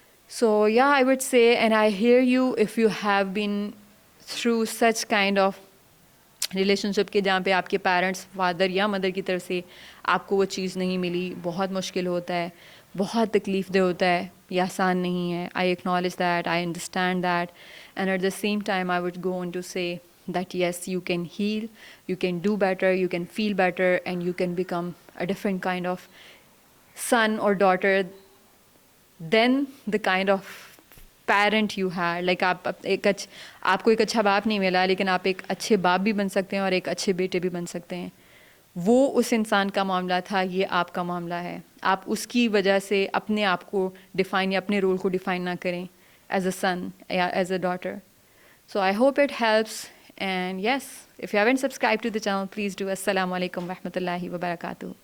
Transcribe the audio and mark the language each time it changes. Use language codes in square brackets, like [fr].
[en] So yeah, I would say, and I hear you if you have been through such kind of [ur] relation شپ کے جہاں پہ آپ کے parents father یا mother کی طرف سے آپ کو وہ چیز نہیں ملی. بہت مشکل ہوتا ہے, بہت تکلیف دہ ہوتا ہے, یہ آسان نہیں ہے. [en] I acknowledge that, I understand that, and at the same time I would go on to say that yes, you can heal, you can do better, you can feel better, and you can become a different kind of son or daughter than the kind of parent you had. [ur] Like آپ کو ایک اچھا باپ نہیں ملا, لیکن آپ ایک اچھے باپ بھی بن سکتے ہیں اور ایک اچھے بیٹے بھی بن سکتے ہیں. وہ اس انسان کا معاملہ تھا, یہ آپ کا معاملہ ہے. آپ اس کی وجہ سے اپنے آپ کو ڈیفائن یا اپنے رول کو ڈیفائن نہ کریں ایز اے سن یا as a daughter. [en] So I hope it helps, and yes, if you haven't subscribed to the channel, please do. [ar] Assalamu alaikum wa rahmatullahi wa barakatuh.